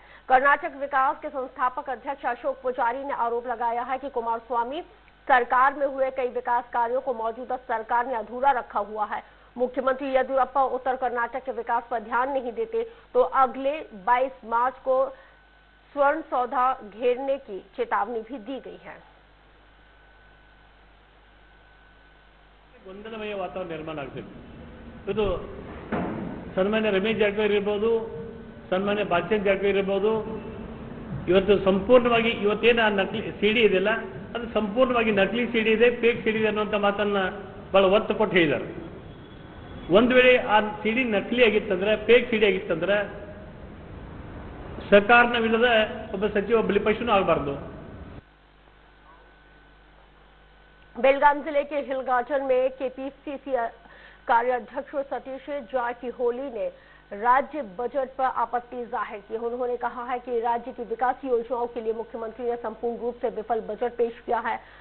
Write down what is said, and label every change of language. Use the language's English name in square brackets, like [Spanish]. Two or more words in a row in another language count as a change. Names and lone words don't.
[Hindi] कर्नाटक विकास के संस्थापक अध्यक्ष अशोक पुजारी ने आरोप लगाया है कि कुमारस्वामी सरकार में हुए कई विकास कार्यों को मौजूदा सरकार ने अधूरा रखा हुआ है। मुख्यमंत्री येदियुरप्पा उत्तर कर्नाटक के विकास पर ध्यान नहीं देते तो अगले 22 मार्च को स्वर्ण सौधा घेरने की चेतावनी भी दी गई है। [Kannada] ಗೊಂದಲಮಯ ವಾತಾವರಣ ನಿರ್ಮಾಣ ಆಗಬೇಕು। ಇದು ಸನ್ಮಾನ್ಯ ರಮೇಶ್ ಜಾರಕಿಹೊಳಿ ಇರಬಹುದು, ಸನ್ಮಾನ್ಯ ಬಾಲಚಂದ್ರ ಜಾರಕಿಹೊಳಿ ಇರಬಹುದು, ಇವತ್ತು ಸಂಪೂರ್ಣವಾಗಿ ಇವತ್ತೇನು ನಕಲಿ ಸಿಡಿ ಇದೆಯಲ್ಲ ಅದು ಸಂಪೂರ್ಣವಾಗಿ ನಕಲಿ ಸಿಡಿ ಇದೆ, [English] fake CD [Kannada] ಇದೆ ಅನ್ನುವಂಥ ಮಾತನ್ನ ಬಹಳ ಒತ್ತು ಕೊಟ್ಟು ಹೇಳಿದ್ದಾರೆ। ಒಂದು ವೇಳೆ ಆ ಸಿಡಿ ನಕಲಿ ಆಗಿತ್ತಂದ್ರೆ, [English] fake CD [Kannada] ಆಗಿತ್ತಂದ್ರೆ ಸರ್ಕಾರನ ವಿರುದ್ಧ ಒಬ್ಬ ಸಚಿವ ಬಲಿಪಶುನೂ ಆಗಬಾರ್ದು। [Hindi] बेलगाम जिले के हिलगाटन में केपीसीसी कार्याध्यक्ष सतीश जारकिहोली ने राज्य बजट पर आपत्ति जाहिर की। उन्होंने कहा है कि राज्य की विकास योजनाओं के लिए मुख्यमंत्री ने संपूर्ण रूप से विफल बजट पेश किया है।